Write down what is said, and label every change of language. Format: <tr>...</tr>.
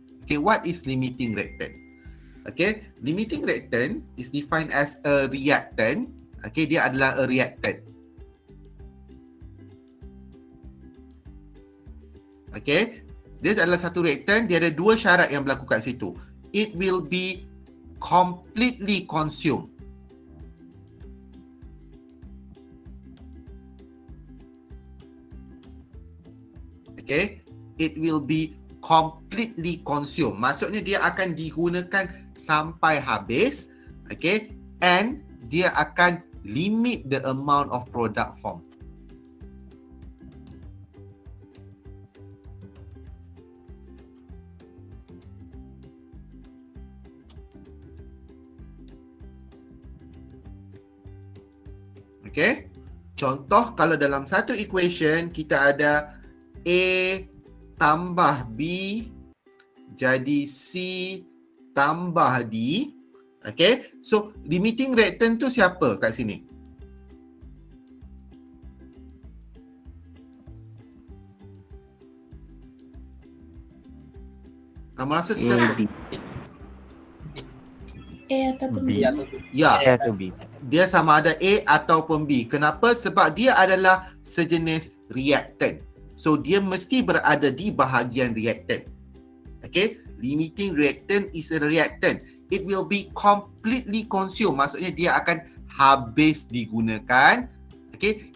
<en>Okay, what is limiting reactant? Okay, limiting reactant is defined as a reactant.</en> <ms>Okay, dia adalah a reactant. Okay, dia adalah satu reactant. Dia ada dua syarat yang berlaku kat situ.</ms> <en>It will be completely consumed. Okay, it will be completely consumed.</en> <ms>Maksudnya dia akan digunakan sampai habis.</ms> <en>Okay, and</en> <ms>dia akan</ms> <en>limit the amount of product form.</en> <ms>Okay, contoh kalau dalam satu equation kita ada A tambah B jadi C tambah D. Okay, so limiting reactant tu siapa kat sini? Kamu rasa siapa? A ataupun B. Ya, A atau B. dia sama ada A ataupun B. Kenapa? Sebab dia adalah sejenis reactant. So, dia mesti berada di bahagian reactant. Okay?</ms> <en>Limiting reactant is a reactant. It will be completely consumed.</en> <ms>Maksudnya dia akan habis digunakan. Okay?</ms>